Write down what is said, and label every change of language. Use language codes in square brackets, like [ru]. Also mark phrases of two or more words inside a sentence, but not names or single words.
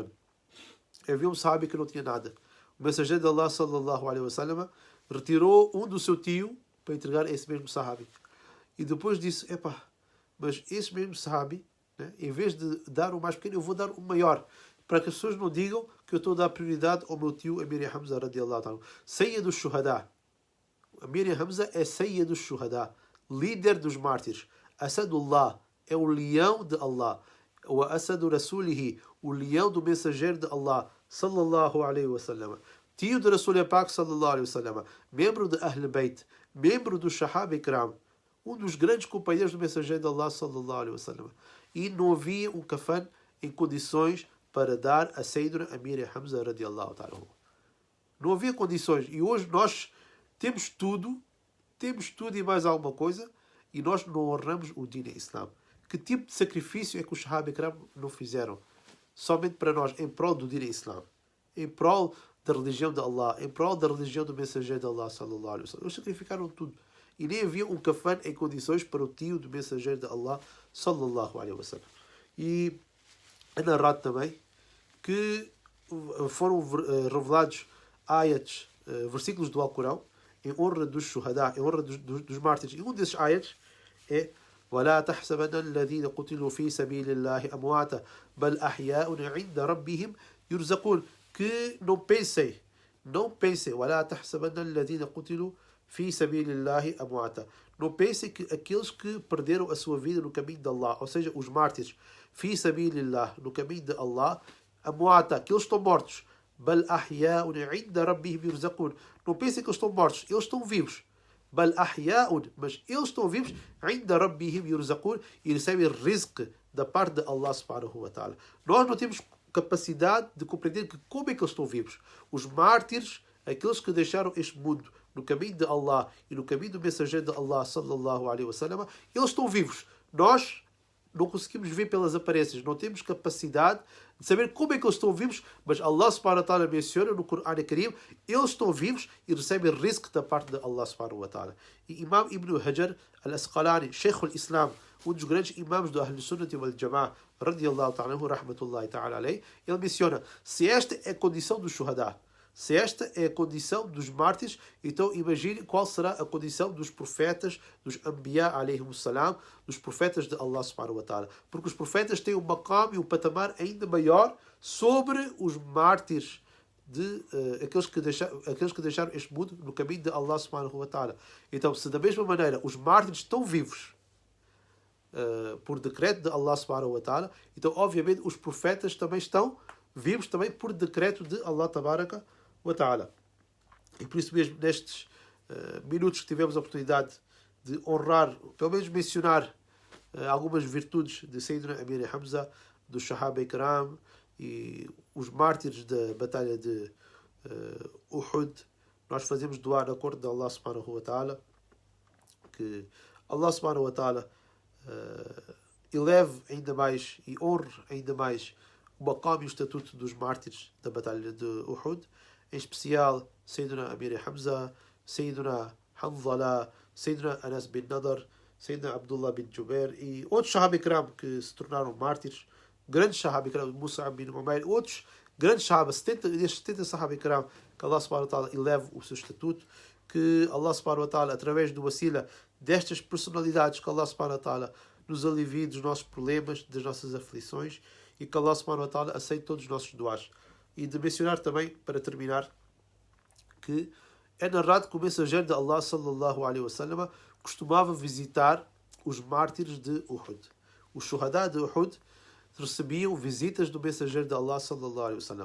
[pt] Havia um sahabi que não tinha nada. O mensageiro de Allah, [ar] صلى الله عليه وسلم, [pt] retirou um do seu tio para entregar a esse mesmo sahabi. E depois disse, epá, mas esse mesmo sahabi, né, em vez de dar o mais pequeno, eu vou dar o maior. Para que as pessoas não digam que eu estou a dar prioridade ao meu tio Amir Hamza [ar] رضي الله تعالى. سيد الشهداء. [pt] Amir Hamza é [ar] سيد الشهداء, [pt] líder dos mártires. Asadullah é o leão de Allah. O [ar] أسد رسوله, [pt] o leão do mensageiro de Allah, [ar] صلى الله عليه وسلم. [pt] Tio de [ur] رسول پاک, [ar] صلى الله عليه وسلم. [pt] Membro de [ar] أهل بيت, [pt] membro do [ur] صحابہ اکرام, [pt] um dos grandes companheiros do mensageiro de Allah, [ar] صلى الله عليه وسلم. [pt] E não havia um kafan em condições para dar a Sayyidina Amir Hamza [ar] رضي الله تعالى. [pt] Não havia condições. E hoje nós temos tudo e mais alguma coisa, e nós não honramos o [ar] دين إسلام. [pt] Que tipo de sacrifício é que os [ur] صحابہ اکرام [pt] não fizeram? Somente para nós, em prol do [ar] دين إسلام. [pt] Em prol da religião de Allah, em prol da religião do mensageiro de Allah, [ar] صلى الله عليه وسلم. [pt] Eles sacrificaram tudo. E nem havia um kafan em condições para o tio do mensageiro de Allah, [ar] صلى الله عليه وسلم. [pt] E é narrado também que foram revelados ayats, versículos do Alcorão, em honra dos shuhada, em honra dos mártires. E um desses ayats é [ar] ولا تحسبن الذين قتلوا في سبيل الله أمواتا بل أحياء عند ربهم يرزقون. [pt] Que não pensem [ar] ولا تحسبن الذين قتلوا في سبيل الله أمواتا. [pt] Não pensem que aqueles que perderam a sua vida no caminho de Allah, ou seja, os mártires, [ar] في سبيل الله, [pt] no caminho de Allah, أمواتا, que eles estão mortos. [ar] بل أحياء عند ربهم يرزقون. [pt] Não pensem que eles estão mortos, eles estão vivos. [ar] بل أحياء, [pt] mas eles estão vivos, [ar] عند ربهم يرزقون, [pt] e recebem rizq da parte de Allah [ar] سبحانه وتعالى. [pt] Nós não temos capacidade de compreender que como é que eles estão vivos. Os mártires, aqueles que deixaram este mundo no caminho de Allah e no caminho do mensageiro de Allah [ar] صلى الله عليه وسلم, [pt] eles estão vivos. Nós não conseguimos ver pelas aparências, não temos capacidade de saber como é que eles estão vivos, mas Allah [ar] سبحانه وتعالى [pt] menciona no Corão Karim, eles estão vivos e recebem rizq da parte de Allah [ar] سبحانه وتعالى. [pt] E Imam Ibn Hajar al-Asqalani, [ar] شيخ الإسلام, [pt] um dos grandes imãs do [ar] أهل السنة والجماعة, رضي الله تعالى رحمة الله تعالى عليه, [pt] ele menciona, se esta é a condição dos shuhada, se esta é a condição dos mártires, então imagine qual será a condição dos profetas, dos [ar] الأنبياء عليهم السلام, [pt] dos profetas de Allah [ar] سبحانه وتعالى. [pt] Porque os profetas têm um maqam e um patamar ainda maior sobre os mártires, de aqueles que deixaram este mundo no caminho de Allah [ar] سبحانه وتعالى. [pt] Então, se da mesma maneira os mártires estão vivos por decreto de Allah [ar] سبحانه وتعالى, [pt] então obviamente os profetas também estão vivos também por decreto de Allah [ar] تبارك وتعالى. [pt] E por isso mesmo nestes minutos que tivemos a oportunidade de honrar, pelo menos mencionar algumas virtudes de Sayyidina Amir Hamza, do [ur] صحابہ اکرام [pt] e os mártires da batalha de Uhud, nós fazemos doar na corte de Allah [ar] سبحانه وتعالى, [pt] que Allah [ar] سبحانه وتعالى [pt] eleve ainda mais e honre ainda mais o maqam e o estatuto dos mártires da batalha de Uhud, em especial Sayyidina Amir Hamza, Sayyidina Hanzala, Sayyidina Anas bin Nadar, Sayyidina Abdullah bin Jubair e outros [ur] صحابہ اکرام [pt] que se tornaram mártires, grandes [ur] صحابہ اکرام, [pt] Mus'ab bin Umair, outros grandes Sahaba, 70 [ur] صحابہ اکرام, [pt] que Allah [ar] سبحانه وتعالى [pt] eleve o seu estatuto, que Allah [ar] سبحانه وتعالى, [pt] através do wasila destas personalidades, que Allah [ar] سبحانه وتعالى [pt] nos alivie dos nossos problemas, das nossas aflições, e que Allah [ar] سبحانه وتعالى [pt] aceite todos os nossos duás. E de mencionar também, para terminar, que é narrado que o mensageiro de Allah [ar] صلى الله عليه وسلم [pt] costumava visitar os mártires de Uhud. Os shuhada de Uhud recebiam visitas do mensageiro de Allah [ar] صلى الله عليه وسلم.